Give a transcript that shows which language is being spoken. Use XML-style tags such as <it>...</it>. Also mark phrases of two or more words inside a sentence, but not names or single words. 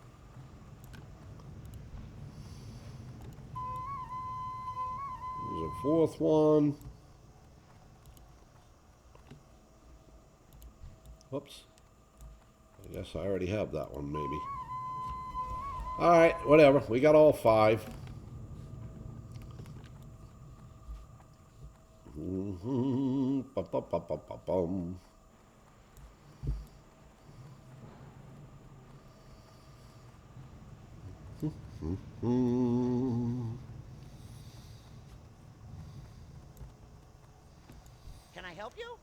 <en>There's a fourth one. Whoops. I guess I already have that one, maybe. Alright, whatever. We got all five. Ba-ba-ba-ba-ba-bum. Can I help you?</en>